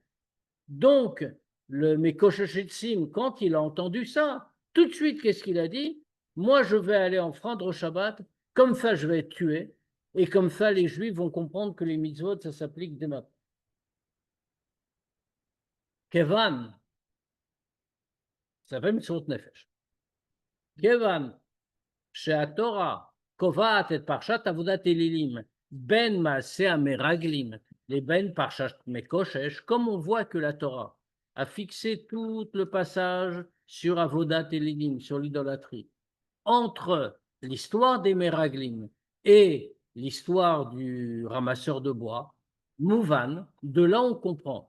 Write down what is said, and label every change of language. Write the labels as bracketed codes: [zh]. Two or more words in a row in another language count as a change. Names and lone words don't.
[fr] Donc, le Mekoshesh, quand il a entendu ça, tout de suite, qu'est-ce qu'il a dit? Moi, je vais aller enfreindre au Shabbat, comme ça, je vais être tué, et comme ça, les Juifs vont comprendre que les mitzvot, ça s'applique dès maintenant. Kevan, ça s'appelle [he] מצוות נפש. Kevan, שהתורה קובעת את פרשת עבודת אלילים בין מעשה המרגלים לבין פרשת מקושש, [fr] comme on voit que la Torah a fixé tout le passage sur [he] עבודת אלילים, [fr] sur l'idolâtrie, entre l'histoire des Meraglim et l'histoire du ramasseur de bois, Mouvan, de là on comprend.